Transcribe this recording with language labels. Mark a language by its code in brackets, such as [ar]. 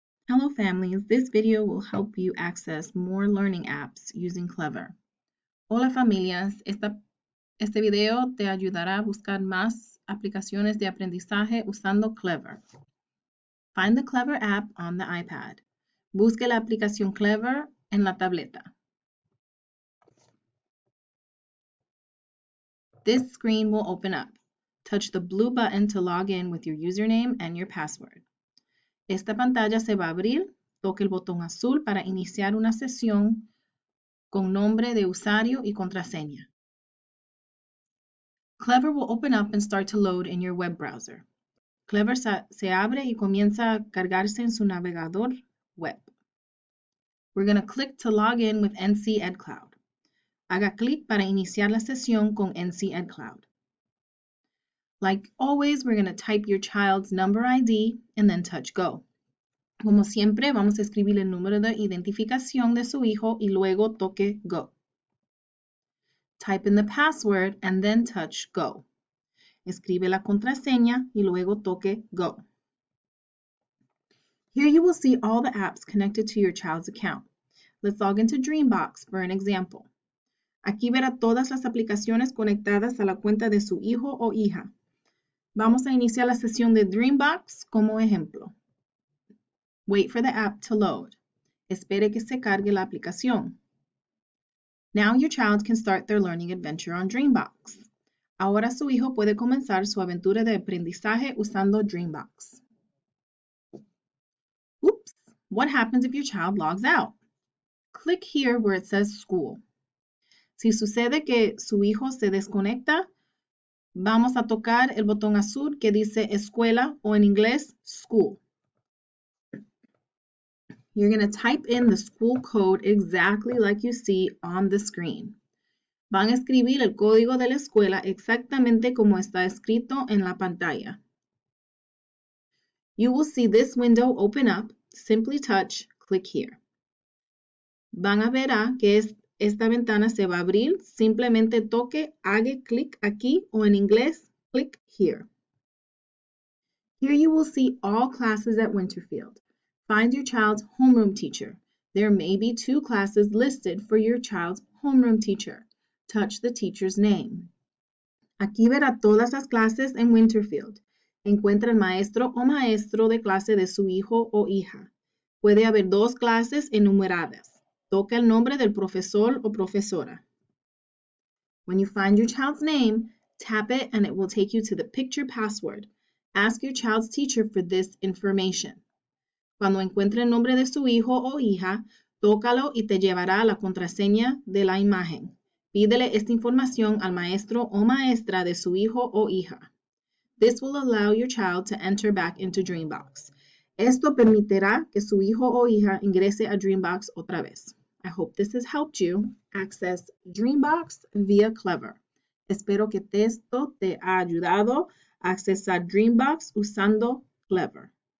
[en] Hello families, this video will help you access more learning apps using Clever. [es] Hola familias, este video te ayudará a buscar más aplicaciones de aprendizaje usando Clever. [en] Find the Clever app on the iPad. [es] Busque la aplicación Clever en la tableta. [en] This screen will open up. Touch the blue button to log in with your username and your password. [es] Esta pantalla se va a abrir. Toque el botón azul para iniciar una sesión con nombre de usuario y contraseña. [en] Clever will open up and start to load in your web browser. [es] Clever se abre y comienza a cargarse en su navegador web. [en] We're going to click to log in with NC EdCloud. [es] Haga clic para iniciar la sesión con NC EdCloud. [en] Like always, we're going to type your child's number ID and then touch go. [es] Como siempre, vamos a escribir el número de identificación de su hijo y luego toque go. [en] Type in the password and then touch go. [es] Escribe la contraseña y luego toque go. [en] Here you will see all the apps connected to your child's account. Let's log into Dreambox for an example. [es] Aquí verá todas las aplicaciones conectadas a la cuenta de su hijo o hija. Vamos a iniciar la sesión de Dreambox como ejemplo. [en] Wait for the app to load. [es] Espere que se cargue la aplicación. [en] Now your child can start their learning adventure on Dreambox. [es] Ahora su hijo puede comenzar su aventura de aprendizaje usando Dreambox. [en] Oops, what happens if your child logs out? Click here where it says school. [es] Si sucede que su hijo se desconecta, vamos a tocar el botón azul que dice escuela o en inglés school. [en] You're going to type in the school code exactly like you see on the screen. [es] Van a escribir el código de la escuela exactamente como está escrito en la pantalla. [en] You will see this window open up. Simply touch, click here. [es] Van a ver que esta ventana se va a abrir. Simplemente toque, haga clic aquí o en inglés, [en] click here. Here you will see all classes at Winterfield. Find your child's homeroom teacher. There may be 2 classes listed for your child's homeroom teacher. Touch the teacher's name. [es] Aquí verá todas las clases en Winterfield. Encuentra el maestro o maestro de clase de su hijo o hija. Puede haber 2 clases enumeradas. Toca el nombre del profesor o profesora. [en] When you find your child's name, tap it and it will take you to the picture password. Ask your child's teacher for this information. [es] Cuando encuentre el nombre de su hijo o hija, tócalo y te llevará a la contraseña de la imagen. Pídele esta información al maestro o maestra de su hijo o hija. [en] This will allow your child to enter back into Dreambox. [es] Esto permitirá que su hijo o hija ingrese a Dreambox otra vez. [en] I hope this has helped you access Dreambox via Clever. [es] Espero que esto te ha ayudado a accesar Dreambox usando Clever.